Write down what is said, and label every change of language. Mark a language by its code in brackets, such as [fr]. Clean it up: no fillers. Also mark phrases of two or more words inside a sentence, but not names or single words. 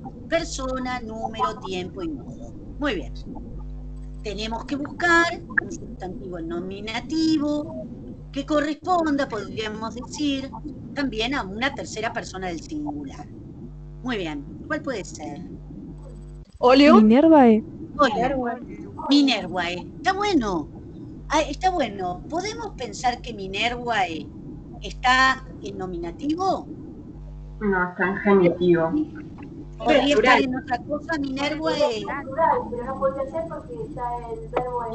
[es] Persona, número, tiempo y modo. Muy bien. Tenemos que buscar un sustantivo nominativo que corresponda, podríamos decir, también a una tercera persona del singular. Muy bien. ¿Cuál puede ser? Olio. Minervae. Minervae. Está bueno. Está bueno. ¿Podemos pensar que Minervae está en nominativo? No, está en genitivo. ¿Podría estar en otra cosa, Minervae? Pero no puede ser porque está el verbo.